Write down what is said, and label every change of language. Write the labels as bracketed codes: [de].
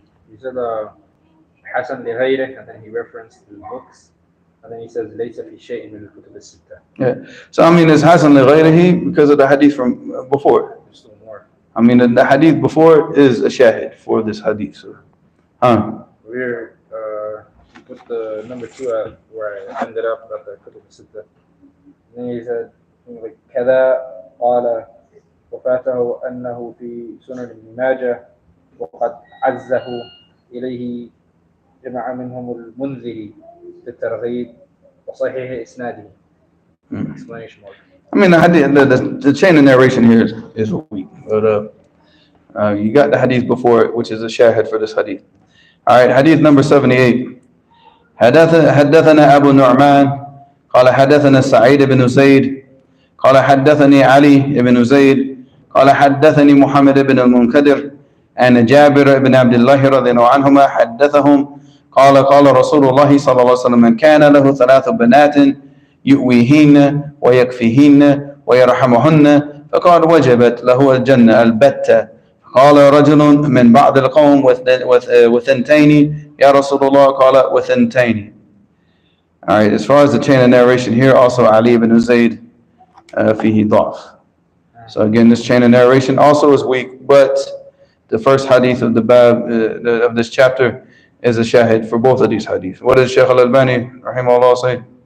[en] He said Hasan لغيره, and then he referenced the books, and then he says [ar] ليس في شيء من الكتب الستة. [en] Yeah. So it's Hasan لغيره because of the hadith from before. There's still more. The hadith before is a shahid for this hadith. So, We're he put the number 2 at where I ended up at the kutub الستة. And then he said like [ar] كذا قال وفاته أنه في سنن ابن ماجه وقد عزه إليه جمع منهم المنذري بالترغيب وصحيح إسناده. [en] Explanation mark. The chain of narration here is weak, but you got the hadith before it, which is a shahid for this hadith. All right, hadith number 78. [ar] حدثنا أبو نعمان قال حدثنا سعيد بن زيد قال حدثني علي بن زيد قال حدثني محمد بن المنكدر أن جابر بن عبد الله رضي الله عنهما حدثهم قال رسول الله صلى الله عليه وسلم من كان له 3 بنات يؤويهن ويكفيهن ويرحمهن فقد وجبت له الجنة البتة. قال رجل من بعض القوم وثنتين يا رسول الله قال وثنتين. [en] All right, as far as the chain of narration here, also Ali ibn Zayd fihi ضعف. So again, this chain of narration also is weak, but the first hadith of the bab of this chapter is a shahid for both of these hadiths. What does Shaykh Al-Albani rahimahullah say?